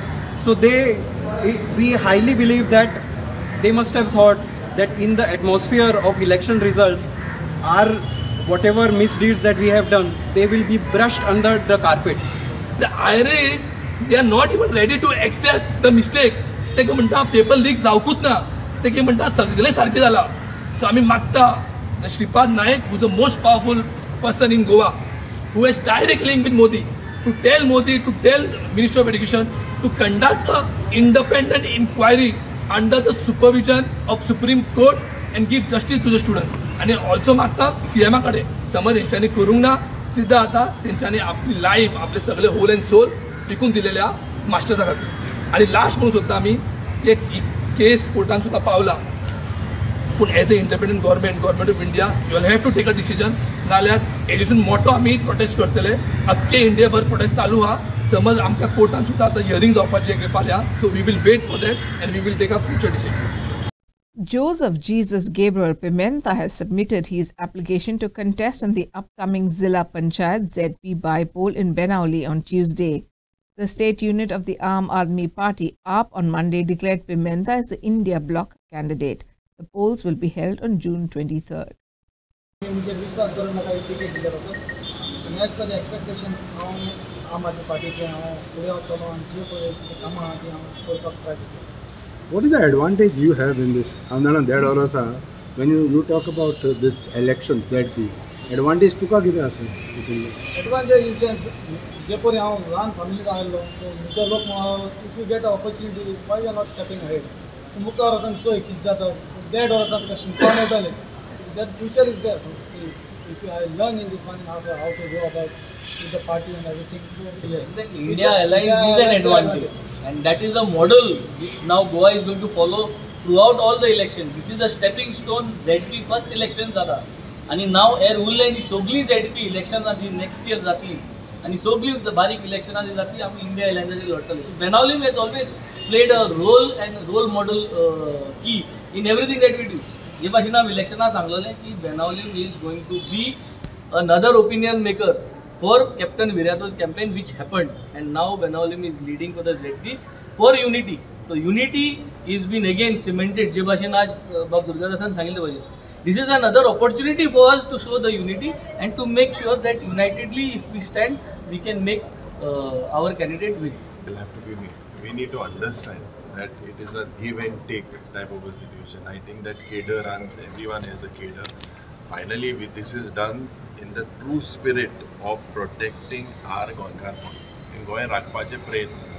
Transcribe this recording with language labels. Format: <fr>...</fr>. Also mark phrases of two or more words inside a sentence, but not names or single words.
<en>So we highly believe that they must have thought that in the atmosphere of election results, our whatever misdeeds that we have done, they will be brushed under the carpet. The IRA is, they are not even ready to accept the mistake.</en> <kok>ते म्हणता पेपर लीक जावकूच ना. ते म्हणता सगळे सारखे जाला.</kok> <en>So</en> <kok>आम्ही मागता</kok> <en>the Shripad Naik, who is the most powerful person in Goa, who has direct link with Modi, to tell Modi, to tell Minister of Education to conduct an independent inquiry under the supervision of Supreme Court and give justice to the students.</en> <kok>आणि ऑल्सो मागता CM कडे समज यांच्यानी करूंक ना सिद्धा आता त्यांच्यानी आपली लाईफ आपले सगळे</kok> <en>whole and soul</en> <kok>विकून दिलेल्या मास्टरचा खातीर. आणि लास्ट म्हणून सुद्धा आम्ही एक केस कोर्टान सुद्धा पावला.</kok> <en>पण as a independent government of India you will have to take a decision.</en> <kok>नाल्यार हेजेसून मोठो आम्ही प्रोटेस्ट करतले. अख्खे इंडियाभर प्रोटेस्ट चालू हा. समज आमकां कोर्टान सुद्धा आता हियरिंग जावपाचें फाल्यां.</kok> <en>so we will wait for that and we will take a future decision. Joseph Jesus Gabriel Pimenta has submitted his application to contest in the upcoming Zilla Panchayat ZP by-poll in Benauli on Tuesday. The state unit of the Aam Aadmi Party, AAP, on Monday declared Pimenta as the India Bloc candidate. The polls will be held on June 23rd. What is the advantage you have in this? When you talk about this elections that we advantage</en> <kok>तुका कितें आसा?</kok> <en>Advantage in sense, Jaipur</en> <kok>हांव ल्हान फॅमिलींत आयिल्लो, मुखे लोक</kok> <en>if you get an opportunity, why you are not stepping ahead?</en> <kok>मुखार वचून चोय कितें जाता, देड वर्सां तुका शिकपाक मेळटलें.</kok> <en>That future is there. See, if you learn in this 1.5 years how to go about with the party and everything. So yes, India Alliance is an advantage, and that is a model which now Goa is going to follow throughout all the elections. This is a stepping stone. ZP first elections are, and now</en> <kok>urrले ni sogli ZP elections जी</kok> <en>next year</en> <kok>जातली, and sogli बारीक elections जी जातली आमी India Alliance जी लढतली.</kok> <en>So Benauli has always played a role and role model key in everything that we do.</en> <kok>जे भाशेन आमी इलेक्शनाक सांगलेलें की</kok> <en>Benauli is going to be another opinion maker for Captain Virato's campaign which happened, and now Benauli is leading for the ZP for unity. So unity is been again cemented.</en> <kok>जे भाशेन आज बाब दुर्गादासान सांगिल्ले भाशेन,</kok> <en>this is another opportunity for us to show the unity and to make sure that unitedly if we stand we can make our candidate win. We need to understand that it is a give and take type of a situation. I think that cadre runs, everyone has a cadre. Finally, this is done in the true spirit of protecting our Gonkar in Goa</en> <kok>Rakpache Prayatna.</kok>